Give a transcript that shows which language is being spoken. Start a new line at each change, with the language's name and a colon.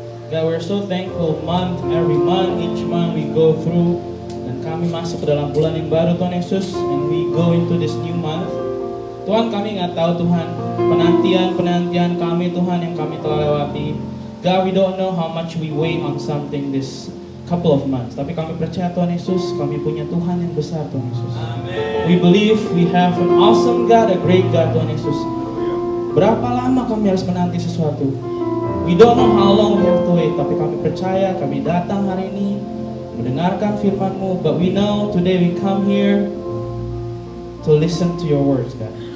English: God, we're so thankful every month, each month we go through.
Indonesian: Dan kami masuk ke dalam bulan yang baru Tuhan Yesus.
English: And we go into this new month.
Indonesian: Tuhan, kami nggak tahu Tuhan, penantian kami Tuhan yang kami telah lewati.
English: God, we don't know how much we wait on something this couple of months.
Indonesian: Tapi kami percaya Tuhan Yesus, kami punya Tuhan yang besar Tuhan Yesus.
English: We believe we have an awesome God, a great God Tuhan Yesus.
Indonesian: Berapa lama kami harus menanti sesuatu?
English: We don't know how long we have to wait,
Indonesian: tapi kami percaya, kami datang hari ini mendengarkan firman-Mu,
English: but we know today we come here to listen to your words, God.